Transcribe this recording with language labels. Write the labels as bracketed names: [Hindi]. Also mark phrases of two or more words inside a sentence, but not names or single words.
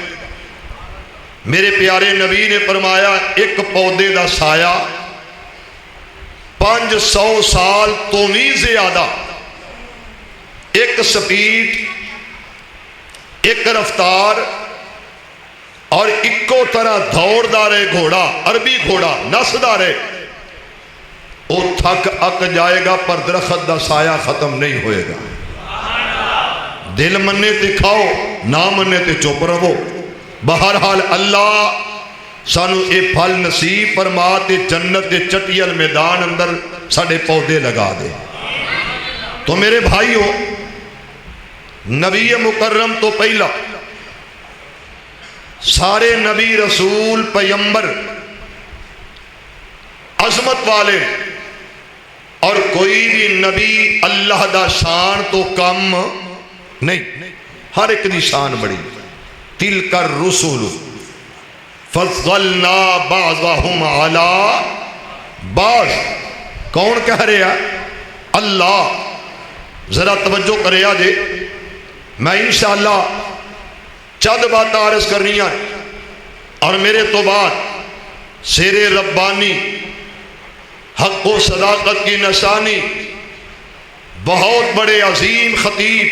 [Punjabi] میرے پیارے نبی نے فرمایا ایک پودے دا سایہ 500 سال تو بھی زیادہ، ایک سپیڈ، ایک رفتار اور اکو طرح دوڑدا رہے گھوڑا، عربی گھوڑا نسدا رہے، وہ تھک اک جائے گا پر درخت دا سایہ ختم نہیں ہوئے گا. دل مننے تے کھاؤ، نہ مننے تے چپ رہو. بہرحال اللہ سانو اے پھل نصیب فرما تے جنت دے چٹیل میدان اندر ساڑے پودے لگا دے. تو میرے بھائیو، نبی مکرم تو پہلا سارے نبی رسول پیمبر عظمت والے، اور کوئی بھی نبی اللہ دا شان تو کم نہیں، ہر ایک دی شان بڑی. [Arabic] تلک الرسل فضلنا بعضهم على بعض. [Urdu] کون کہہ رہے ہیں؟ اللہ. [Punjabi] ذرا توجہ کرے آجے، میں انشاءاللہ چند بات عرض کرنی ہے اور میرے تو بعد [Urdu] شیر ربانی، حق و صداقت کی نشانی، بہت بڑے عظیم خطیب